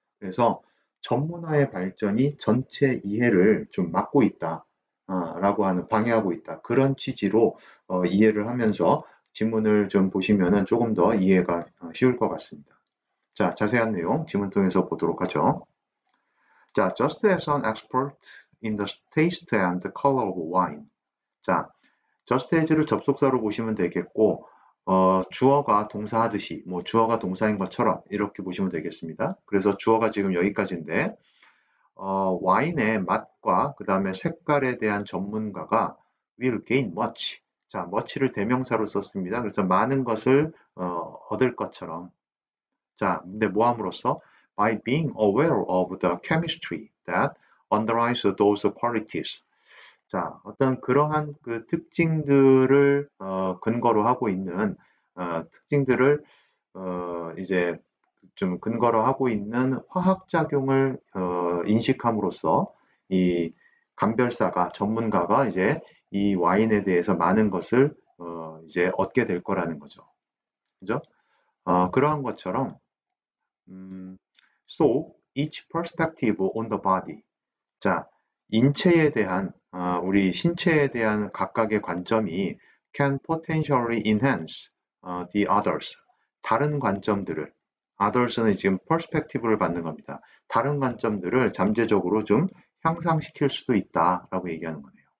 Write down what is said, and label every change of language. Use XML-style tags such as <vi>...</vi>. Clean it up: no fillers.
<ko>그래서 전문화의 발전이 전체 이해를 좀 막고 있다, 라고 하는, 방해하고 있다. 그런 취지로 이해를 하면서 지문을 좀 보시면은 조금 더 이해가 쉬울 것 같습니다. 자, 자세한 내용 지문 통해서 보도록 하죠.</ko> <en>자, just as an expert in the taste and the color of wine.</en> <ko>자, just as를 접속사로 보시면 되겠고, 주어가 동사하듯이, 뭐 주어가 동사인 것처럼 이렇게 보시면 되겠습니다. 그래서 주어가 지금 여기까지인데, 와인의 맛과 그 다음에 색깔에 대한 전문가가</ko> <en>will gain much.</en> <ko>자, much를 대명사로 썼습니다. 그래서 많은 것을 얻을 것처럼. 자, 근데 뭐 함으로써?</ko> <en>By being aware of the chemistry that underlies those qualities.</en> <ko>자, 어떤 그러한 그 특징들을 근거로 하고 있는 특징들을 이제 좀 근거로 하고 있는 화학작용을 인식함으로써 이 감별사가 전문가가 이제 이 와인에 대해서 많은 것을 이제 얻게 될 거라는 거죠. 그죠? 그러한 것처럼</ko> <en>so each perspective on the body.</en> <ko>자, 인체에 대한 우리 신체에 대한 각각의 관점이</ko> <en>can potentially enhance the others.</en> <ko>다른 관점들을 others는 지금 perspective를 받는 겁니다. 다른 관점들을 잠재적으로 좀 향상시킬 수도 있다라고 얘기하는 거네요.</ko>